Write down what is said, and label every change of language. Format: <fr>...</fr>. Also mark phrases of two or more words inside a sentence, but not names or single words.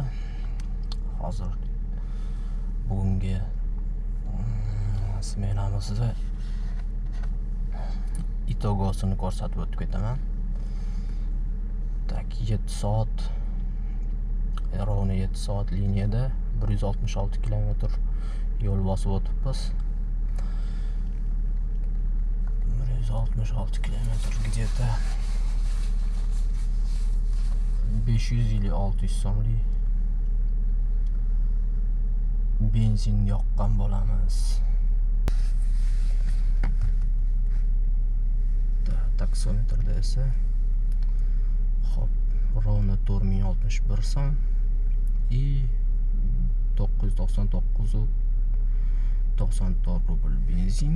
<uz>Hozir bugungi smenamizda itogosini ko'rsatib o'tib ketaman. Tak 7 soat, rovno 7 soat liniyada 166 kilometr yo'l bosib o'tibmiz. 166 kilometr</uz> <ru>где-то 500 или 600</ru> <uz>so'mlik benzin yoqqan bo'lamiz. Taksometrda esa ровно 4061 so'm и 999.94 rubl benzin.</uz>